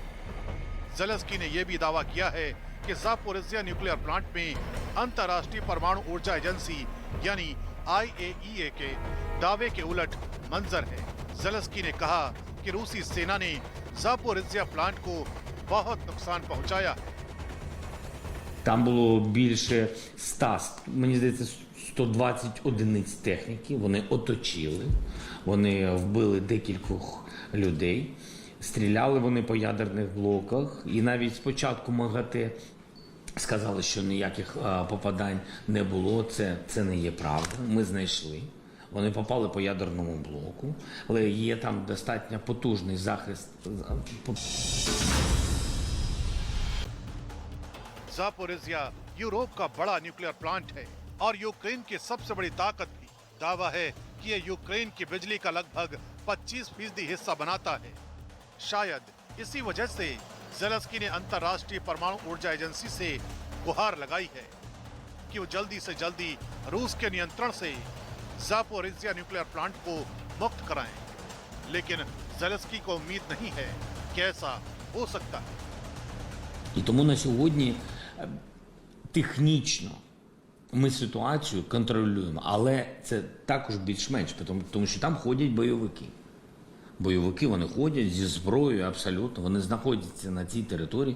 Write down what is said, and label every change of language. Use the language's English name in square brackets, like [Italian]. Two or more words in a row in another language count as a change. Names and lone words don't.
[Hindi] ज़ेलेंस्की ने यह भी दावा किया है कि ज़ापोरिज़िया [English] nuclear plant [Hindi] में अंतर्राष्ट्रीय परमाणु ऊर्जा एजेंसी यानी IAEA के दावे के उलट मंजर है। ज़ेलेंस्की ने कहा कि रूसी सेना ने ज़ापोरिज़िया प्लांट को बहुत नुकसान पहुंचाया है। [Ukrainian] Там було більше 100, мені здається, 120 одиниць техніки. Вони оточили, вони вбили декількох людей, стріляли вони по ядерних блоках. І навіть спочатку МАГАТЕ сказали, що ніяких попадань не було. Це не є правда. Ми знайшли. Вони попали по ядерному блоку, але є там достатньо потужний захист. [Hindi] ज़ापोरिज़िया यूरोप का बड़ा [English] nuclear plant [Hindi] है और यूक्रेन की सबसे बड़ी ताकत भी। दावा है कि ये यूक्रेन की बिजली का लगभग 25% हिस्सा बनाता है। शायद इसी वजह से ज़ेलेंस्की ने अंतर्राष्ट्रीय परमाणु ऊर्जा एजेंसी से गुहार लगाई है कि वो जल्दी से जल्दी रूस के नियंत्रण से ज़ापोरिज़िया [English] nuclear plant [Hindi] को मुक्त कराएं। लेकिन ज़ेलेंस्की को उम्मीद नहीं है कि ऐसा हो सकता है। [Ukrainian] І тому на сьогодні технічно ми ситуацію контролюємо, але це також більш-менш, тому що там ходять бойовики. Бойовики, вони ходять зі зброєю абсолютно, вони знаходяться на цій території.